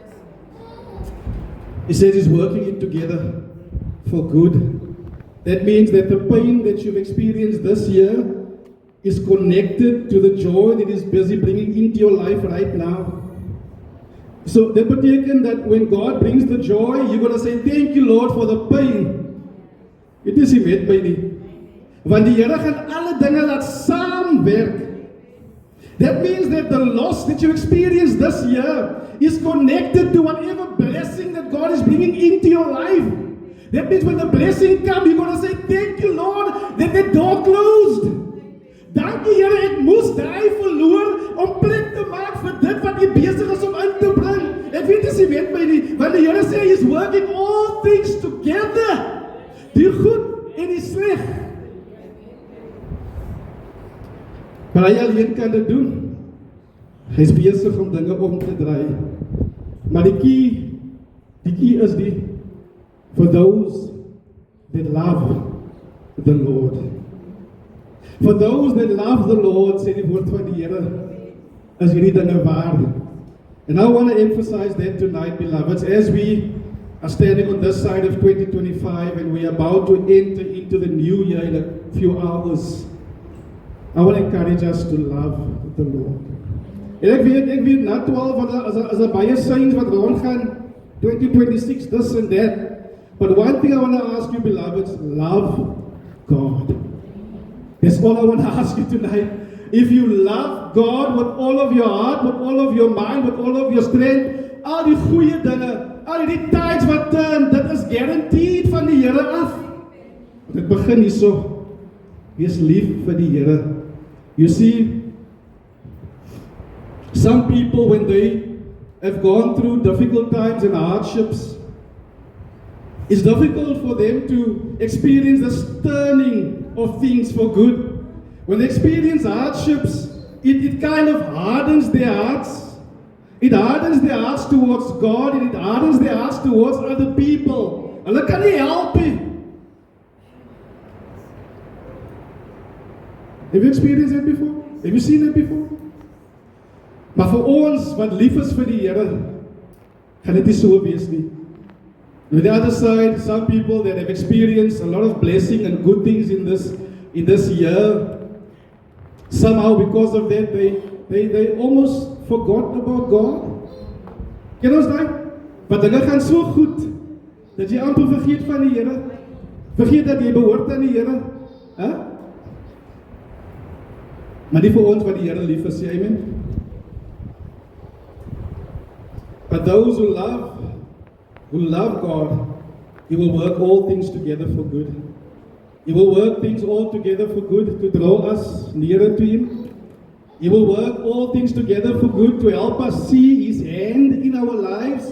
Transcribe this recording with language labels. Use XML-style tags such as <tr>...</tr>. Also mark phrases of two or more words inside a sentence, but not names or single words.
<en>He says he's working it together for good. That means that the pain that you've experienced this year is connected to the joy that is busy bringing into your life right now. So that betekent that when God brings the joy, you're going to say, thank you Lord for the pain.</en> <af>Dit is nie met my nie. Want die Here gaan alle dinge laat saamwerk.</af> <en>That means that the loss that you experienced this year is connected to whatever blessing that God is bringing into your life. That means when the blessing comes, you're going to say, thank you Lord, that the door closed.</en> <af>Dankie Here, ek moes daai verloor om plek te maak vir dit wat jy besig is om in te bring. Ek weet jy weet my nie, want die Here sê hy is</af> <en>working all things together.</en> <af>Die goed en die sleg. Maar hy alleen kan dit doen. Hy is besig om dinge om te draai. Maar die key is die</af> <en>for those that love the Lord. For those that love the Lord,</en> <af>sê die woord van die Here, is hierdie dinge waar.</af> <en>And I want to emphasize that tonight, beloveds, as we are standing on this side of 2025 and we are about to enter into the new year in a few hours, I want to encourage us to love the Lord.</en> <af>En ek weet na 12 as 'n baie signs wat rondgaan, 2026,</af> <en>this and that. But one thing I want to ask you, beloveds, love God. That's all I want to ask you tonight. If you love God with all of your heart, with all of your mind, with all of your strength,</en> <af>al die goeie dinge, al die tides wat turn, dit is guaranteed van die Here af. Dit begin hierso. Wees lief vir die Here.</af> <en>You see, some people when they have gone through difficult times and hardships, it's difficult for them to experience this turning of things for good. When they experience hardships, it kind of hardens their hearts. It hardens their hearts towards God, and it hardens their hearts towards other people.</en> <af>Hulle kan nie help nie.</af> <en>Have you experienced that before? Have you seen that before?</en> <af>Maar vir ons wat lief is vir die Here, gaan dit nie so wees nie.</af> <en>On the other side, some people that have experienced a lot of blessing and good things in this year, somehow because of that, they almost forgot about God.</en> <af>Ken ons daai? Want dinge gaan so goed dat jy amper vergeet van die Here. Vergeet dat jy behoort aan die Here. Hè? Maar nie vir ons wat die Here lief is, sê amen.</af> <en>But those who love God, He will work all things together for good. He will work things all together for good to draw us nearer to Him. He will work all things together for good to help us see His hand in our lives.</en>